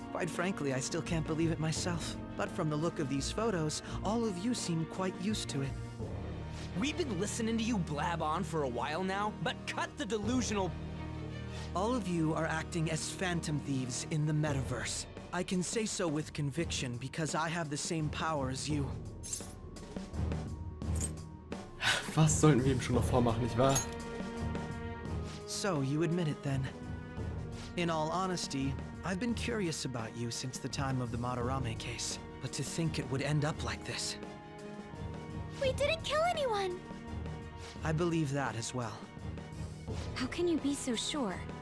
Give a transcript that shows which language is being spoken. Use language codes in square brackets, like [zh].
[en] Quite frankly, I still can't believe it myself. But from the look of these photos, all of you seem quite used to it. We've been listening to you blab on for a while now, but cut the delusional... All of you are acting as phantom thieves in the metaverse. I can say so with conviction because I have the same power as you. [de] Was sollten wir ihm schon noch vormachen, nicht wahr? [en] So, you admit it then. In all honesty, I've been curious about you since the time of the Madarame case. But to think it would end up like this. We didn't kill anyone! I believe that as well. How can you be so sure?